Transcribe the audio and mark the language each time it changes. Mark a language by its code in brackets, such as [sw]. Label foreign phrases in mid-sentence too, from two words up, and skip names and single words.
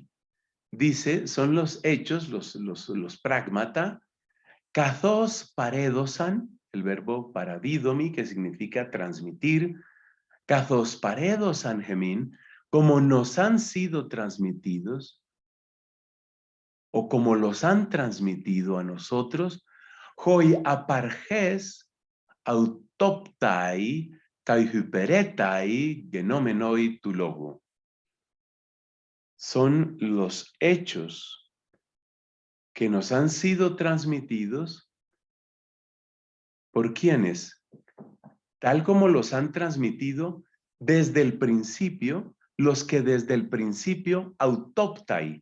[es] Dice, son los hechos, los pragmata, [el] Καθώς παρέδωσαν, [es] el verbo paradidomi, que significa transmitir, [el] καθώς παρέδωσαν gemín, [es] como nos han sido transmitidos, o como los han transmitido a nosotros, [el] hoi aparges autoptai kai hyperetai genomenoi tu logo. [es] Son los hechos que nos han sido transmitidos. ¿Por quiénes? Tal como los han transmitido desde el principio, los que desde el principio autoptai.